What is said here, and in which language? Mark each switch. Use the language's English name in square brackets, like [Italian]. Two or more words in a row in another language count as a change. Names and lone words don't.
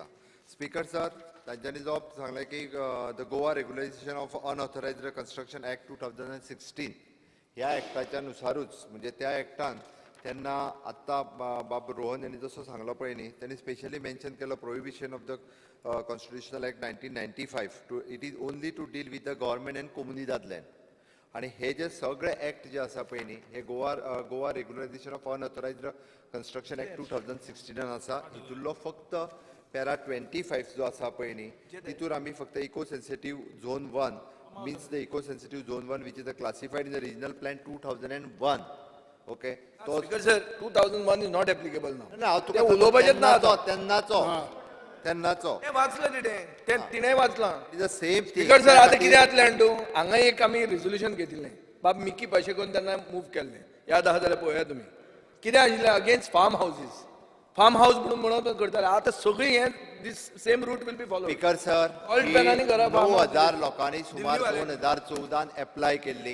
[English] speaker sir, [Konkani] तांच्यांनी जो सांगलें की द गोवा रेग्युलेशन ऑफ अनऑथरायज्ड कन्स्ट्रक्शन ॲक्ट 2016 ह्या ॲक्टाच्या नुसारूच म्हणजे त्या ॲक्टान तेन्ना आत्तां बाब रोहन यांनी जसो सांगलो पळय न्ही, त्यांनी [English] specially mention [Konkani] केलो प्रोहिबिशन ऑफ द कॉन्स्टिट्युशनल ॲक्ट 1995 [English] it is only to deal with the government and comunidad land. [Konkani] आणि हे जे सगळे ॲक्ट जे आसा पळय न्ही, हे गोवा रेग्युलेशन ऑफ अनऑथरायज्ड कन्स्ट्रक्शन ॲक्ट 2016 आसा. हितूंतलो फक्त पॅरा 25 जो आसा पळय न्ही, तितून आमी फक्त [English] eco sensitive zone 1 means the eco-sensitive zone 1 which is classified in the regional plan 2001. Okay. So, Speaker sir, 2001 is not applicable now. No, [Konkani] ते उलोवपाचेच ना आता. तेन्नाचो. ते वाचलं ते तिणें वाचलां. [English] It is the same thing. speaker sir, [Konkani] आतां कितें जातलें तूं? हांगा एक आमी रिझोल्युशन घेतिल्लें. बाब मिकी पाशेकोन तेन्ना मूव केल्लें. याद आहा जाल्यार पळया तुमी. कितें आशिल्लें [English] against farm houses. farm house [Konkani] म्हणून करताले. आतां सगळीं हें [English] this same route will be follow. speaker sir, [Konkani] 9,000 लोकांनी सुमार 2014 एप्लाय केल्ली.